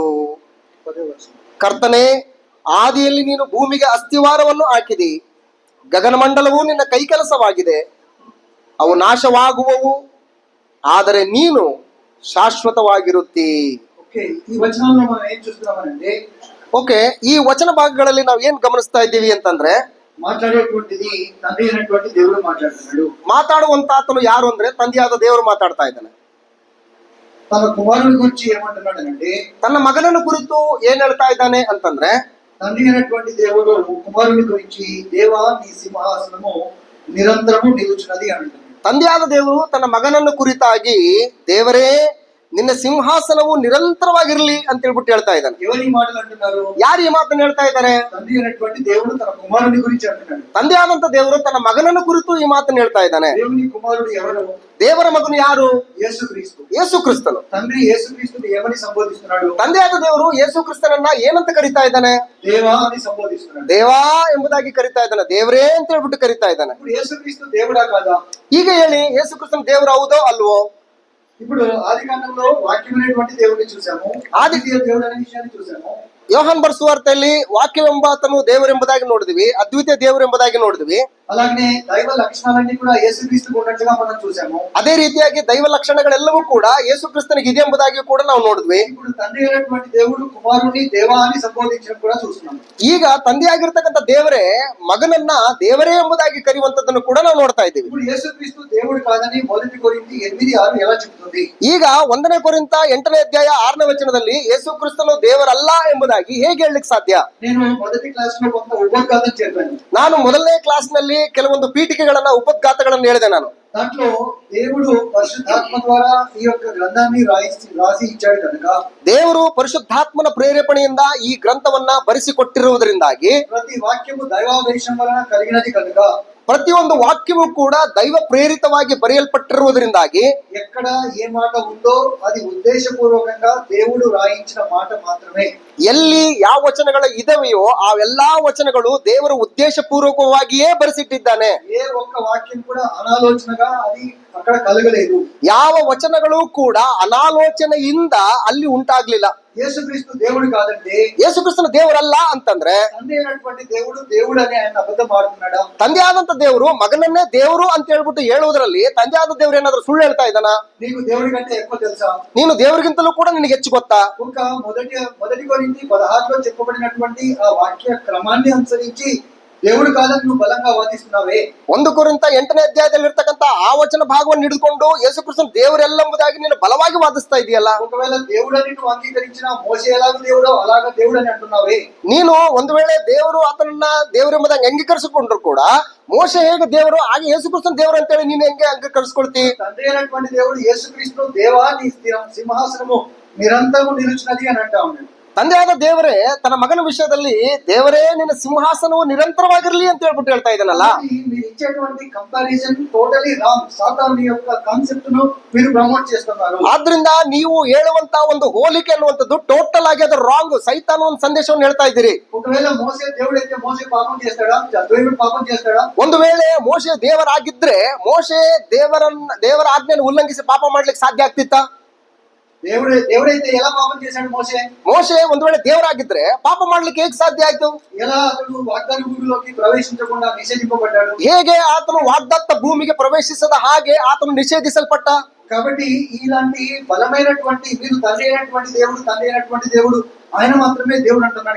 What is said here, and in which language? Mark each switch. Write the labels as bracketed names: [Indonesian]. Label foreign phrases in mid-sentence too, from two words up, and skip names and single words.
[Kannada] ಕರ್ತನೇ, ಆದಿಯಲ್ಲಿ ನೀನು ಭೂಮಿಗೆ ಅಸ್ಥಿವಾರವನ್ನು ಹಾಕಿದಿ. ಗಗನಮಂಡಲವು ನಿನ್ನ ಕೈಕೆಲಸವಾಗಿದೆ. ಅವು ನಾಶವಾಗುವವು, ಆದರೆ ನೀನು ಶಾಶ್ವತವಾಗಿರುತ್ತಿ. ಓಕೆ, ಈ ವಚನ ಭಾಗಗಳಲ್ಲಿ ನಾವು ಏನ್ ಗಮನಿಸ್ತಾ ಇದ್ದೀವಿ ಅಂತಂದ್ರೆ, [Telugu] మాట్లాడేటువంటిది తండ్రి అయినటువంటి దేవుడు మాట్లాడుతున్నాడు. [Kannada] ಮಾತಾಡುವಂತ ಆತನು ಯಾರು ಅಂದ್ರೆ ತಂದೆಯಾದ ದೇವರು ಮಾತಾಡ್ತಾ ಇದ್ದಾನೆ. [Telugu] తన కుమారుని గురించి ఏమంటున్నాడంటే, [Kannada] ತನ್ನ ಮಗನನ್ನು ಕುರಿತು ಏನ್ ಹೇಳ್ತಾ ಇದ್ದಾನೆ ಅಂತಂದ್ರೆ, [Telugu] తండ్రి అయినటువంటి దేవుడు కుమారుని గురించి, దేవా నీ సింహాసనము నిరంతరము నిలుచున్నది అంటున్నాడు. [Kannada] ತಂದೆಯಾದ ದೇವರು ತನ್ನ ಮಗನನ್ನು ಕುರಿತಾಗಿ, ದೇವರೇ ನಿನ್ನ ಸಿಂಹಾಸನವು ನಿರಂತರವಾಗಿರ್ಲಿ ಅಂತ ಹೇಳ್ಬಿಟ್ಟು ಹೇಳ್ತಾ ಇದ್ದಾನೆ. [Telugu] ఎవరి మాటలు అంటున్నారు? [Kannada] ಯಾರು ಈ ಮಾತನ್ನು ಹೇಳ್ತಾ ಇದ್ದಾರೆ? [Telugu] తండ్రి అయినటువంటి దేవుడు తన కుమారుని గురించి అంటున్నాడు. [Kannada] ತಂದೆಯಾದಂತ ದೇವರು ತನ್ನ ಮಗನನ್ನು ಕುರಿತು ಈ ಮಾತನ್ನು ಹೇಳ್ತಾ ಇದ್ದಾನೆ. [Telugu] దేవుని కుమారుడు ఎవరు? [Kannada] ದೇವರ ಮಗನು ಯಾರು? [Telugu] యేసుక్రీస్తు. [Kannada] ಯೇಸು ಕ್ರಿಸ್ತನು. [Telugu] తండ్రి యేసుక్రీస్తుని ఏమని సంబోధిస్తున్నాడు? [Kannada] ತಂದೆಯಾದ ದೇವರು ಯೇಸು ಕ್ರಿಸ್ತನನ್ನ ಏನಂತ ಕರಿತಾ ಇದ್ದಾನೆ? [Telugu] దేవా అని సంబోధిస్తున్నాడు. [Kannada] ದೇವಾ ಎಂಬುದಾಗಿ ಕರಿತಾ ಇದ್ದಾನೆ. ದೇವರೇ ಅಂತ ಹೇಳ್ಬಿಟ್ಟು ಕರಿತಾ ಇದ್ದಾನೆ. [Telugu] ఇప్పుడు యేసుక్రీస్తు దేవుడా కాదా? [Kannada] ಈಗ ಹೇಳಿ, ಯೇಸು ಕ್ರಿಸ್ತನ ದೇವರು ಹೌದೋ ಅಲ್ವೋ? [Telugu] ఇప్పుడు ఆది కాండంలో వాక్యమైనటువంటి దేవుడిని చూసాము, ఆదిత్య దేవుడు అనే విషయాన్ని చూసాము. [Kannada] ಯೋಹಾನ್ ಬರೆಸುವಾರ್ತೆಯಲ್ಲಿ ವಾಕ್ಯವೆಂಬಾತನು ದೇವರೆಂಬುದಾಗಿ ನೋಡಿದ್ವಿ, ಅದ್ವಿತೀಯ ದೇವರೆಂಬುದಾಗಿ ನೋಡಿದ್ವಿ. [Telugu] అలాగే దైవ లక్షణాలన్నీ కూడా యేసుక్రీస్తుకు ఉన్నట్టుగా మనం చూసాము. [Kannada] ಅದೇ ರೀತಿಯಾಗಿ ದೈವ ಲಕ್ಷಣಗಳೆಲ್ಲವೂ ಕೂಡ ಯೇಸು ಕ್ರಿಸ್ತನಿಗೆ ಇದೆ ಎಂಬುದಾಗಿ ಕೂಡ ನಾವು ನೋಡಿದ್ವಿ. [Telugu] ఇప్పుడు తండ్రి అయినటువంటి దేవుడు కుమారుని దేవా అని సంబోధించడం కూడా చూస్తున్నాము. [Kannada] ಈಗ ತಂದೆಯಾಗಿರ್ತಕ್ಕಂಥ ದೇವರೇ ಮಗನನ್ನ ದೇವರೇ ಎಂಬುದಾಗಿ ಕರೆಯುವಂತದ್ದನ್ನು ಕೂಡ ನಾವು ನೋಡ್ತಾ ಇದ್ದೀವಿ. [Telugu] ఇప్పుడు యేసుక్రీస్తు దేవుడు కాదని మొదటి కొరింథీ 8:6 ఎలా చెప్తుంది? [Kannada] ಈಗ 1ನೇ ಕೊರಿಂಥ 8ನೇ ಅಧ್ಯಾಯ 6ನೇ ವಚನದಲ್ಲಿ ಯೇಸು ಕ್ರಿಸ್ತನು ದೇವರಲ್ಲ ಎಂಬುದಾಗಿ ಹೇಗೆ ಹೇಳಲಿಕ್ಕೆ ಸಾಧ್ಯ? [Telugu] నేను మొదటి క్లాస్ లో కొంత ఉపోద్ఘాతం చెప్పాను. [Kannada] ನಾನು ಮೊದಲನೇ ಕ್ಲಾಸ್ ನಲ್ಲಿ ಕೆಲವೊಂದು ಪೀಠಿಕೆಗಳನ್ನ ಉಪದ್ಘಾತಗಳನ್ನು ಹೇಳಿದೆ. ನಾನು [Telugu] దాంట్లో దేవుడు పరిశుద్ధాత్మ ద్వారా ఈ యొక్క గ్రంథాన్ని రాసి ఇచ్చాడు కనుక, [Kannada] ದೇವರು ಪರಿಶುದ್ಧಾತ್ಮನ ಪ್ರೇರೇಪಣೆಯಿಂದ ಈ ಗ್ರಂಥವನ್ನ ಬರೆಸಿಕೊಟ್ಟಿರುವುದರಿಂದಾಗಿ, [Telugu] ప్రతి వాక్యము దైవావేశం వలన కలిగినది కనుక, [Kannada] ಪ್ರತಿಯೊಂದು ವಾಕ್ಯವೂ ಕೂಡ ದೈವ ಪ್ರೇರಿತವಾಗಿ ಬರೆಯಲ್ಪಟ್ಟಿರುವುದರಿಂದಾಗಿ [Telugu] ఎక్కడ ఏ మాట ఉందో అది ఉద్దేశపూర్వకంగా దేవుడు రాయించిన మాట మాత్రమే. [Kannada] ಎಲ್ಲಿ ಯಾವ ವಚನಗಳು ಇದಾವೆಯೋ ಅವೆಲ್ಲಾ ವಚನಗಳು ದೇವರು ಉದ್ದೇಶಪೂರ್ವಕವಾಗಿಯೇ ಬರೆಸಿಟ್ಟಿದ್ದಾನೆ. [Telugu] ఏ ఒక్క వాక్యం కూడా అనాలోచనగా అది అక్కడ కలగలేదు. [Kannada] ಯಾವ ವಚನಗಳು ಕೂಡ ಅನಾಲೋಚನೆಯಿಂದ ಅಲ್ಲಿ ಉಂಟಾಗ್ಲಿಲ್ಲ. [Telugu] యేసుక్రీస్తు దేవుడు కాదంటే [Kannada] ಯೇಸುಕ್ರಿಸ್ತನ ದೇವರಲ್ಲ ಅಂತಂದ್ರೆ [Telugu] తండ్రి అయినటువంటి దేవుడు దేవుడు అని ఆయన అబద్ధం ఆడుతున్నాడా? [Kannada] ತಂದೆ ಆದಂತ ದೇವರು ಮಗನನ್ನೇ ದೇವರು ಅಂತ ಹೇಳ್ಬಿಟ್ಟು ಹೇಳುವುದರಲ್ಲಿ ತಂದೆ ಆದ ದೇವ್ರು ಏನಾದ್ರು ಸುಳ್ಳು ಹೇಳ್ತಾ ಇದ್ದಾನ? [Telugu] నీకు దేవుడి కంటే ఎక్కువ తెలుసా? [Kannada] ನೀನು ದೇವರಿಗಿಂತಲೂ ಕೂಡ ನಿನಗೆ ಹೆಚ್ಚು ಗೊತ್ತಾ? [Telugu] ఒక మొదటి కొరింథీ 16లో చెప్పబడినటువంటి ఆ వాక్య క్రమాన్ని అనుసరించి దేవుడు కాదని నువ్వు బలంగా వాదిస్తున్నావే. [Kannada] 1 ಕೊರಿಂಥ 8ನೇ ಅಧ್ಯಾಯದಲ್ಲಿ ಇರ್ತಕ್ಕಂಥ ಆ ವಚನ ಭಾಗವನ್ನು ಹಿಡಿದುಕೊಂಡು ಯೇಸುಕ್ರಿಸ್ತನ ದೇವರೆಲ್ಲಂಬುದಾಗಿ ನೀನು ಬಲವಾಗಿ ವಾದಿಸ್ತಾ ಇದೆಯಲ್ಲ. [Telugu] ఒకవేళ దేవుడని నువ్వు అంగీకరించిన మోషే ఎలాగ దేవుడో అలాగ దేవుడని అంటున్నావే. [Kannada] ನೀನು ಒಂದು ವೇಳೆ ದೇವರು ಆತನನ್ನ ದೇವರೆಂಬುದಾಗಿ ಅಂಗೀಕರಿಸಿಕೊಂಡ್ರು ಕೂಡ ಮೋಶೆ ಹೇಗೆ ದೇವರು ಹಾಗೆ ಯೇಸುಕ್ರಿಸ್ತನ ದೇವರು ಅಂತೇಳಿ ನೀನು ಹೆಂಗೆ ಅಂಗೀಕರಿಸ್ಕೊಳ್ತಿ? [Telugu] తండ్రి అయినటువంటి దేవుడు యేసుక్రీస్తు దేవా నీ సింహాసనము నిరంతరము నిలుచున్నది అని అంటా ఉన్నాడు. [Kannada] ತಂದೆ ಆದ ದೇವರೇ ತನ್ನ ಮಗನ ವಿಷಯದಲ್ಲಿ ದೇವರೇ ನಿನ್ನ ಸಿಂಹಾಸನವು ನಿರಂತರವಾಗಿರ್ಲಿ ಅಂತ ಹೇಳ್ಬಿಟ್ಟು ಹೇಳ್ತಾ ಇದ್ದಾನಲ್ಲ. [Telugu] మీరు ఇచ్చేటువంటి [English] comparison totally wrong. [Telugu] సాతాను యొక్క కాన్సెప్ట్ ను మీరు ప్రమోట్ చేస్తున్నారు. [Kannada] ಆದ್ರಿಂದ ನೀವು ಹೇಳುವಂತ ಒಂದು ಹೋಲಿಕೆ ಅನ್ನುವಂಥದ್ದು ಟೋಟಲ್ ಆಗಿ ಅದು ರಾಂಗ್. ಸೈತಾನ ಒಂದು ಸಂದೇಶವನ್ನು ಹೇಳ್ತಾ ಇದ್ದೀರಿ. [Telugu] ఒకవేళ మోసే దేవుడైతే మోసే పాపం చేస్తాడా? దేవుడు పాపం చేస్తాడా? [Kannada] ಒಂದು ವೇಳೆ ಮೋಶೆ ದೇವರಾಗಿದ್ರೆ ಮೋಶೆ ದೇವರ ಆಜ್ಞೆಯನ್ನು ಉಲ್ಲಂಘಿಸಿ ಪಾಪ ಮಾಡ್ಲಿಕ್ಕೆ ಸಾಧ್ಯ ಆಗ್ತಿತ್ತಾ? [Telugu] దేవుడైతే ఎలా పాపం చేశాడు మోసే? [Kannada] ಮೋಶೆ ಒಂದು ವೇಳೆ ದೇವರಾಗಿದ್ರೆ ಪಾಪ ಮಾಡ್ಲಿಕ್ಕೆ ಹೇಗೆ ಸಾಧ್ಯ ಆಯ್ತು? [Telugu] ఎలా అతడు వాగ్దాన భూమిలోకి ప్రవేశించకుండా నిషేధింపబడ్డాడు? [Kannada] ಹೇಗೆ ಆತನು ವಾಗ್ದತ್ತ ಭೂಮಿಗೆ ಪ್ರವೇಶಿಸದ ಹಾಗೆ ಆತನು ನಿಷೇಧಿಸಲ್ಪಟ್ಟ? [Telugu] కాబట్టి ఇలాంటి బలమైనటువంటి మీరు తండ్రి అయినటువంటి దేవుడు ఆయన మాత్రమే దేవుడు అంటున్నాడు.